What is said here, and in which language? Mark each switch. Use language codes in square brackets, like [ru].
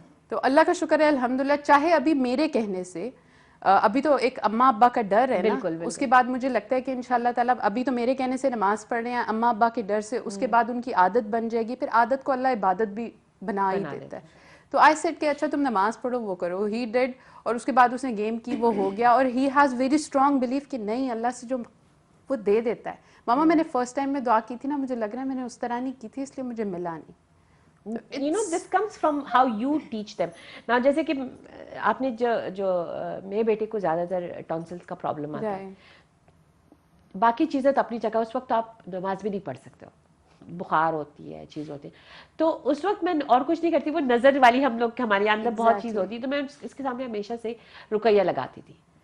[ur] تو اللہ کا شکر ہے الحمدللہ, چاہے ابھی میرے کہنے سے ابھی تو ایک اماں ابا کا ڈر ہے نا, اس کے بعد مجھے لگتا ہے کہ انشاءاللہ تعالیٰ ابھی تو میرے کہنے سے نماز پڑھ رہے ہیں اماں ابا کے ڈر سے, اس کے بعد ان کی عادت بن جائے گی, پھر عادت کو اللہ عبادت بھی بنا ہی دیتا ہے. تو [en] I said [ur] کہ اچھا تم نماز پڑھو وہ کرو, [en] he died, [ur] اور اس کے بعد اس نے گیم کی وہ ہو گیا, اور [en] he has very strong belief [ur] کہ نہیں اللہ سے جو وہ دے دیتا ہے. ماما میں نے فرسٹ ٹائم میں دعا کی تھی نا, مجھے لگ رہا ہے میں نے اس طرح نہیں کی تھی اس لیے مجھے ملا نہیں. [en] You know, this comes from how you teach them. [ur] Now, جیسے کہ آپ نے جو میرے بیٹے کو زیادہ تر ٹونسلس کا پرابلم آتا ہے, باقی چیزیں تو اپنی جگہ, اس وقت آپ نماز بھی نہیں پڑھ سکتے ہو, بخار ہوتی ہے, چیز ہوتی ہے, تو اس وقت میں اور کچھ نہیں کرتی, وہ نظر والی ہم لوگ ہمارے اندر بہت چیز ہوتی ہے, تو میں اس کے سامنے ہمیشہ سے رقیہ لگاتی تھی.